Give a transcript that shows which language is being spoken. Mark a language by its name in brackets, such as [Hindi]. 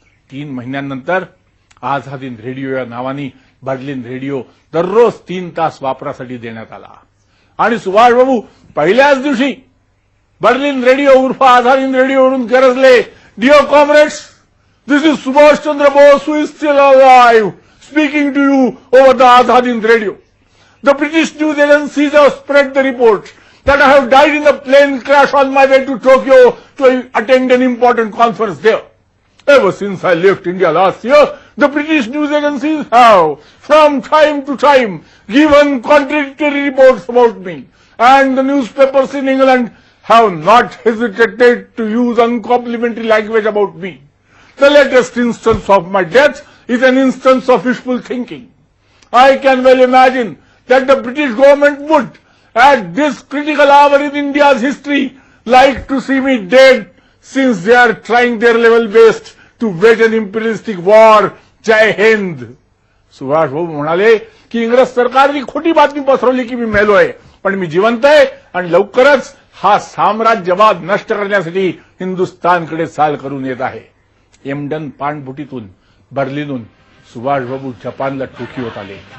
[Marathi] 3 महिन्यांनंतर आझाद रेडिओ या नावाने बर्लिन रेडिओ दररोज 3 तास वापरासाठी देण्यात आला. आणि सुभाषबाबू पहिल्याच दिवशी बर्लिन रेडिओ उर्फ Azad रेडिओवरून गरजले, [English] Dear comrades, this is Subhash Chandra Bose who is still alive speaking to you over the Azad radio. The British news agencies have spread the report that I have died in a plane crash on my way to Tokyo to attend an important conference there. Ever since I left India last year, the British news agencies have, from time to time, given contradictory reports about me, and the newspapers in England have not hesitated to use uncomplimentary language about me. The latest instance of my death is an instance of wishful thinking. I can well imagine that the British government would, at this critical hour in India's history, like to see me dead, since they are trying their level best to wage an imperialistic war. [Marathi] जय हिंद. सुभाष भाऊ म्हणाले की इंग्रज सरकारने खोटी बातमी पसरवली की मी मेलोय, पण मी जिवंत आहे आणि लवकरच हा साम्राज्यवाद नष्ट करण्यासाठी हिंदुस्थानकडे चाल करून येत आहे. एमडन पाणबुटीतून बर्लिनहून सुभाषबाबू जपानला टोकियोत आले.